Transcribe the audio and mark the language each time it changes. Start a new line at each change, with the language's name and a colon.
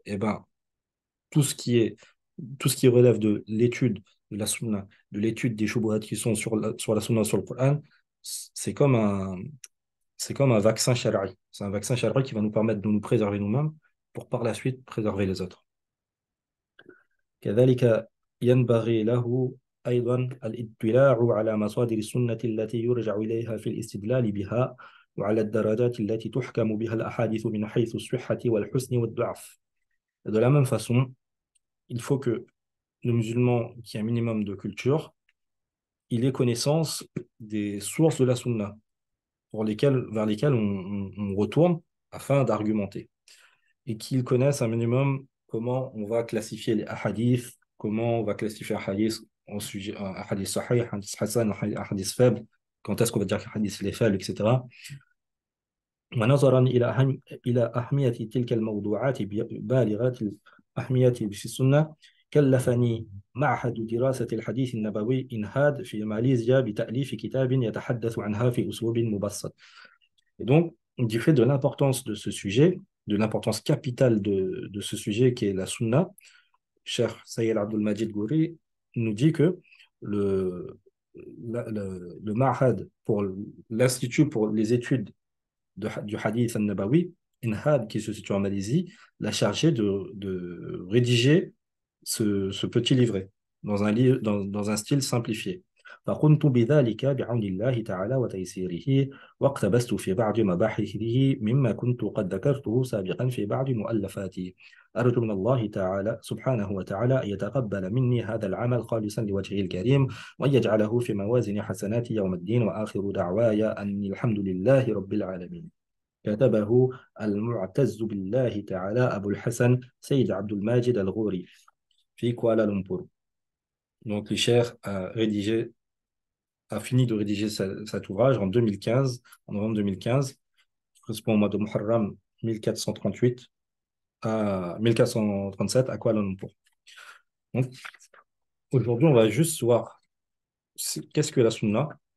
French: Et ben, tout ce qui est, tout ce qui relève de l'étude de la sunna, de l'étude des shubuhat qui sont sur la sunna, sur le Coran, c'est comme c'est comme un vaccin shari'i. C'est un vaccin shari'i qui va nous permettre de nous préserver nous-mêmes pour par la suite préserver les autres.
Arabic: كذلك ينبغي له أيضا الاطلاع على مصادر السنة التي يرجع إليها في الاستدلال بها وعلى الدرجات التي تحكم بها الأحاديث من حيث الصحة والحسن والضعف.
French: De la même façon, il faut que le musulman qui a un minimum de culture, il ait connaissance des sources de la sunna vers lesquelles on retourne afin d'argumenter. Et qu'ils connaissent un minimum comment on va classifier les hadiths, comment on va classifier un hadith en sujet, un hadith sahih, un hadith hassan, un hadith faible, quand est-ce qu'on va dire qu'un hadith est faible, etc.
Arabic: ونظرا إلى أهمية تلك الموضوعات بالغة الأهمية في السنة كلفني معهد دراسة الحديث النبوي إنهاد في ماليزيا بتأليف كتاب يتحدث عنها في أسلوب مبسط.
French: Et donc, du fait de l'importance de ce sujet, de l'importance capitale de ce sujet qui est la sunna, Cheikh Sayyid Abdul Majid Gouri nous dit que le, le Ma'had, pour l'Institut pour les études du Hadith al-Nabawi, INHAD, qui se situe en Malaisie, l'a chargé de rédiger ce petit livret dans un style simplifié.
Arabic: فقمت بذلك بعون الله تعالى وتيسيره واقتبست في بعض مباحثه مما كنت قد ذكرته سابقا في بعض مؤلفاتي أرجو من الله تعالى سبحانه وتعالى أن يتقبل مني هذا العمل خالصا لوجهه الكريم وأن يجعله في موازن حسناتي يوم الدين وآخر دعواي أن الحمد لله رب العالمين. كتبه المعتز بالله تعالى أبو الحسن سيد عبد الماجد الغوري في كوالالمبور.
French: Donc, le Cheikh a fini de rédiger cet ouvrage en 2015, en novembre 2015, correspond au mois de Muharram 1438 à 1437 à Kuala Lumpur. Donc, aujourd'hui, on va juste voir qu'est-ce que la sunna.